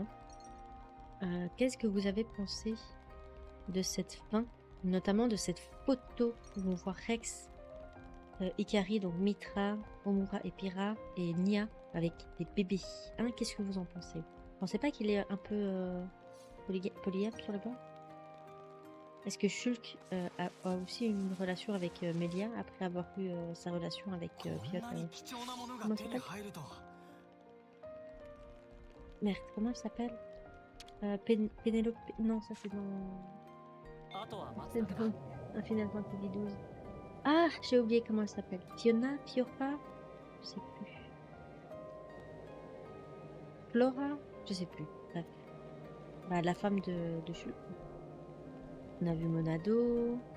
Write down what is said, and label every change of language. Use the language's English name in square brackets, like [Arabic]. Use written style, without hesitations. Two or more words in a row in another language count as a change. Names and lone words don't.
[French] Qu'est-ce que vous avez pensé de cette fin, notamment de cette photo où on voit Rex, Ikari, donc Mitra, Omura et Pyrrha, et Nia avec des bébés. Hein, qu'est-ce que vous en pensez? Vous pensez pas qu'il est un peu polygamie sur le banc? Est-ce que Shulk a aussi une relation avec Melia après avoir eu sa relation avec [Japanese] こん Piotr なに貴重なものが [French] comment [Japanese] 手 [French] elle [Japanese] に [French] s'appelle? [Japanese] 入るとは。 [French] Merde, comment elle s'appelle? Pénélope... Non, ça c'est dans... [Japanese] あとは待つ [French] C'est [Japanese] だけだ [French] dans un Final Fantasy XII. Ah, j'ai oublié comment elle s'appelle. Fiona? Fiora? Je sais plus. Flora? Je sais plus. Bref. Bah, la femme de Shulk. On a vu Monado.